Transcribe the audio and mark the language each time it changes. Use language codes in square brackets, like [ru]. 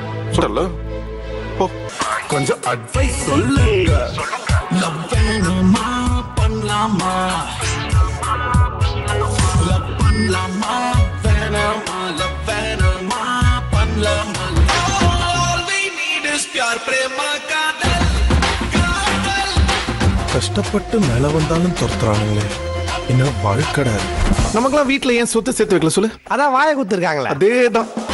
[ta] சொல்லல போ. கொஞ்சம் அட்வைஸ் சொல்லுங்க. லவ் வேணுமா பண்ணலாமா, லவ் பண்ணலாமா வேணாமா, லவ் வேணுமா பண்ணலாமா. [en] All we need is [hi] प्यार प्रेम [ta] காதல் காதல். கஷ்டப்பட்டு மேல வந்தாலும் துரத்துறானுங்களே, என்ன வாழ்க்கடா. நமக்கெல்லாம் வீட்டுல ஏன் சொத்து சேர்த்து வைக்கல சொல்லு? அதான் வாயை குத்துருக்காங்களே. அதேதான்.